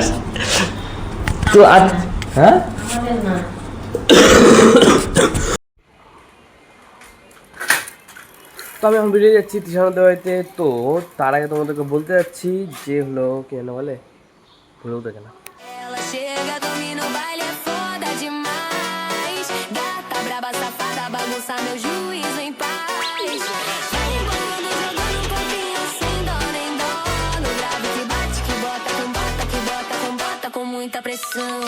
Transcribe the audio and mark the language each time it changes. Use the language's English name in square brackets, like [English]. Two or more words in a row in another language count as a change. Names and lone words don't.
[Bangla] তো আজ হ্যাঁ তো আমি এখন বেরিয়ে যাচ্ছি তৃষানদের বাড়িতে। তো তার আগে তোমাদেরকে বলতে যাচ্ছি যে হলো কি যেন বলে, ভুলেও দেখে না। [Portuguese] Ela chega, domina o baile, é foda demais. Gata, braba, safada, bagunça meu juízo em paz. Vai embolando, jogando um corpinho sem dó nem dó. No grave que bate, que bota com bota, que bota com bota, com muita pressão.